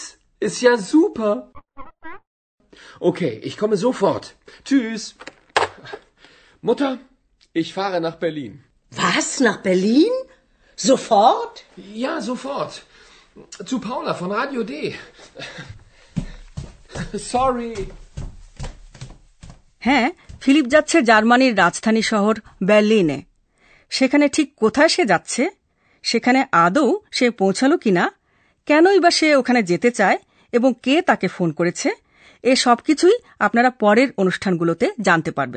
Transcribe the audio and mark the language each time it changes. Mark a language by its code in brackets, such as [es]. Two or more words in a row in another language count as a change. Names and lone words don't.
[de] Ist ja super. Okay, ich komme sofort. Tschüss. Mutter, ich fahre nach Berlin. Was? Nach Berlin? Sofort? Ja, sofort. Zu Paula von Radio D. Sorry. [bn] হ্যাঁ, ফিলিপ যাচ্ছে জার্মানির রাজধানী শহর বার্লিনে। সেখানে ঠিক কোথায় সে যাচ্ছে, সেখানে আদৌ সে পৌঁছালো কিনা, কেনই বা সে ওখানে যেতে চায় এবং কে তাকে ফোন করেছে, এ সব কিছুই আপনারা পরের অনুষ্ঠানগুলোতে জানতে পারবেন।